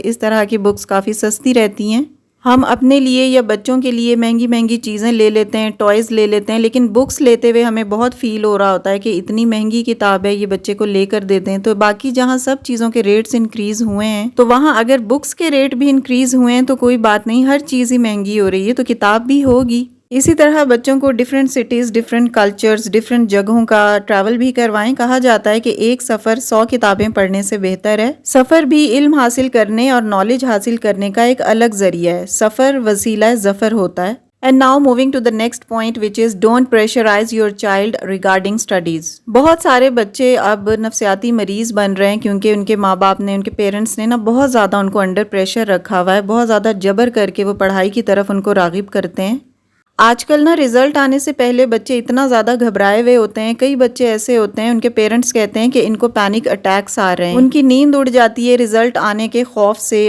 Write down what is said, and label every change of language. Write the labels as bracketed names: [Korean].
[Urdu] اس طرح کی بکس کافی سستی رہتی ہیں. ہم اپنے لیے یا بچوں کے لیے مہنگی مہنگی چیزیں لے لیتے ہیں، ٹوائز لے لیتے ہیں، لیکن بکس لیتے ہوئے ہمیں بہت فیل ہو رہا ہوتا ہے کہ اتنی مہنگی کتاب ہے، یہ بچے کو لے کر دے دیں. تو باقی جہاں سب چیزوں کے ریٹس انکریز ہوئے ہیں تو وہاں اگر بکس کے ریٹ بھی انکریز ہوئے ہیں تو کوئی بات نہیں، ہر چیز ہی مہنگی ہو رہی ہے تو کتاب بھی ہوگی. اسی طرح بچوں کو different cities, different cultures, different جگہوں کا ٹریول بھی کروائیں. کہا جاتا ہے کہ ایک سفر 100 کتابیں پڑھنے سے بہتر ہے. سفر بھی علم حاصل کرنے اور نالج حاصل کرنے کا ایک الگ ذریعہ ہے. سفر وسیلہ ظفر ہوتا ہے. [English] And now moving to the next point, which is don't pressurize your child regarding studies. [Urdu] بہت سارے بچے اب نفسیاتی مریض بن رہے ہیں کیونکہ ان کے ماں باپ نے، ان کے پیرنٹس نے نا بہت زیادہ ان کو انڈر پریشر رکھا ہوا ہے، بہت زیادہ جبر کر کے وہ پڑھائی کی طرف ان کو راغب کرتے ہیں. آج کل نا رزلٹ آنے سے پہلے بچے اتنا زیادہ گھبرائے ہوئے ہوتے ہیں. کئی بچے ایسے ہوتے ہیں ان کے پیرنٹس کہتے ہیں کہ ان کو پینک اٹیکس آ رہے ہیں، ان کی نیند اڑ جاتی ہے رزلٹ آنے کے خوف سے.